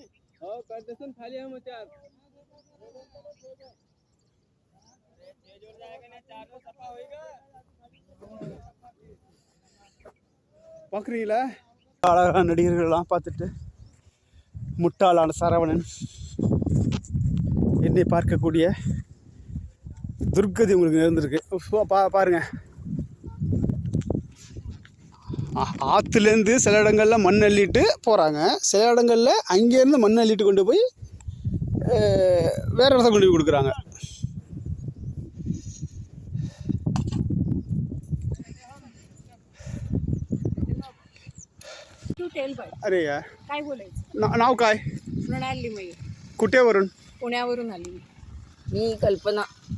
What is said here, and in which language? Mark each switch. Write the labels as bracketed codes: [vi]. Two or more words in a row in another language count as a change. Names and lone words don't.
[hi] कर देसन खाली हम 4. ये जोड़ जाएगा ना, 4 में सफा होएगा. [ta] பார்க்குறீங்களா? அழகான நடிகர்கள்லாம் பார்த்துட்டு முட்டாளான சரவணன், என்னை பார்க்கக்கூடிய துர்கதி உங்களுக்கு நேர்ந்திருக்கு. பாருங்கள், ஆற்றுலேருந்து சில இடங்களில் மண் அள்ளிட்டு போகிறாங்க, சில இடங்களில் அங்கேருந்து மண் அள்ளிட்டு கொண்டு போய் வேறு இடத்த கொண்டு போய் கொடுக்குறாங்க. [mr] अरे यार, काय बोलायचं? नाव काय? प्रणाली मी कुठेवरून? पुण्यावरून आली. मी कल्पना.